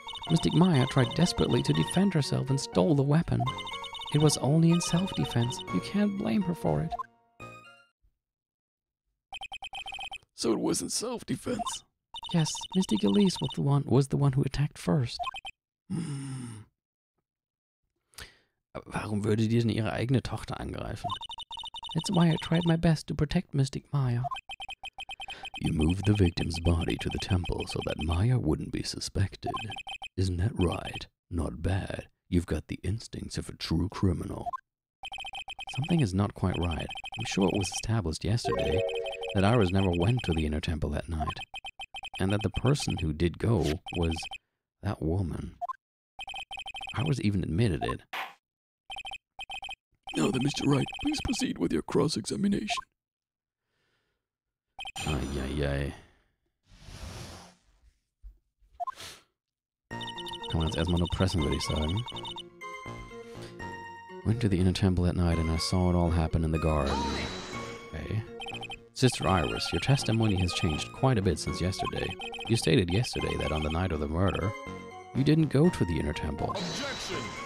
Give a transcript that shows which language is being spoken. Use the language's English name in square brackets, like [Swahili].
[English] Mystic Maya tried desperately to defend herself and stole the weapon. It was only in self-defense. You can't blame her for it. So it wasn't self-defense? Yes, Mystic Elise was the one who attacked first. [German] Warum würde die denn ihre eigene Tochter angreifen? [English] That's why I tried my best to protect Mystic Maya. You moved the victim's body to the temple so that Maya wouldn't be suspected. Isn't that right? Not bad. You've got the instincts of a true criminal. Something is not quite right. I'm sure it was established yesterday that Iris never went to the inner temple that night, and that the person who did go was that woman. Iris even admitted it. Now then, Mr. Wright, please proceed with your cross-examination. Eieiei. [German] Kann man jetzt erstmal nur pressen, würde ich sagen. [English] Went to the inner temple at night and I saw it all happen in the garden. Okay. Sister Iris, your testimony has changed quite a bit since yesterday. You stated yesterday that on the night of the murder, you didn't go to the inner temple. Objection!